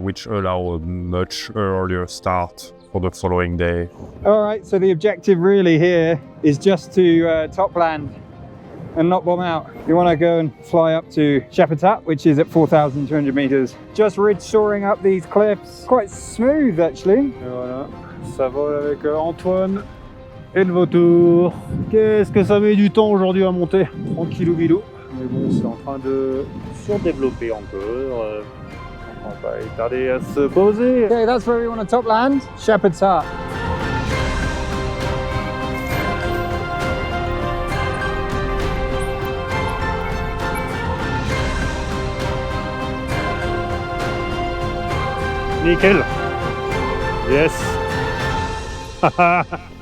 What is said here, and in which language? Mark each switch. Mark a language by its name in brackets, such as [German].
[English] Which allow a much earlier start for the following day. All right, so the objective really here is just to top land and not bomb out. You want to go and fly up to Shepherd's Hut, which is at 4,200 meters. Just ridge soaring up these cliffs. Quite smooth actually. [French] Et voilà, ça vole avec Antoine et le vautour. Qu'est-ce que ça met du temps aujourd'hui à monter. Tranquillou bilou. Mais bon, c'est en train de surdévelopper encore. On va pas tarder à se poser. [English] Okay, that's where we want to top land. Shepherd's Hut. [French] Nickel. [English] Yes.